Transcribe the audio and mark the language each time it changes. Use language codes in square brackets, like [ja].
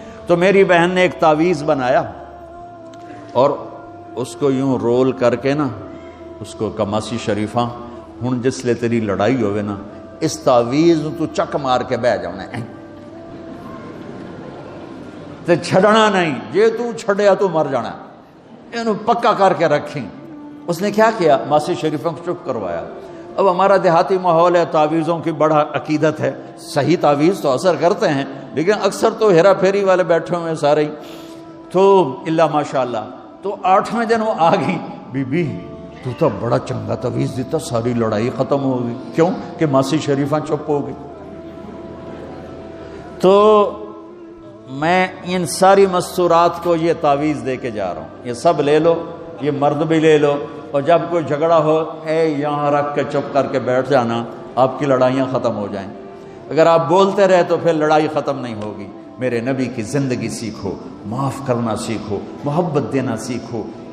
[ur] تو میری بہن نے ایک تعویذ بنایا اور اس کو [pa] یوں رول کر کے نا اس کو کماسی شریفاں ہن جس لے تیری لڑائی ہوئے نا اس تعویذ تو چک مار کے بہ جانا ہے تے چھڑنا نہیں, جے تو چھڑیا تو مر جانا, اینو پکا کر کے رکھیں. [ur] اس نے کیا کیا, ماسی شریفوں کو چپ کروایا. اب ہمارا دیہاتی ماحول ہے, تعویذوں کی بڑا عقیدت ہے, صحیح تعویذ تو اثر کرتے ہیں لیکن اکثر تو ہیرا پھیری والے بیٹھے ہوئے ہیں سارے ہی, تو اللہ ماشاء اللہ. تو 8ویں دن وہ آ گئی, [pa] بی بی تو بڑا چنگا تعویذ دیتا, [ur] ساری لڑائی ختم ہو گئی. کیوں کہ ماسی شریفاں چپ ہو گئی. تو میں ان ساری مستورات کو یہ تعویذ دے کے جا رہا ہوں, یہ سب لے لو, یہ مرد بھی لے لو, اور جب کوئی جھگڑا ہو اے یہاں رکھ کے چپ کر کے بیٹھ جانا, آپ کی لڑائیاں ختم ہو جائیں. اگر آپ بولتے رہے تو پھر لڑائی ختم نہیں ہوگی. میرے نبی کی زندگی سیکھو, معاف کرنا سیکھو, محبت دینا سیکھو.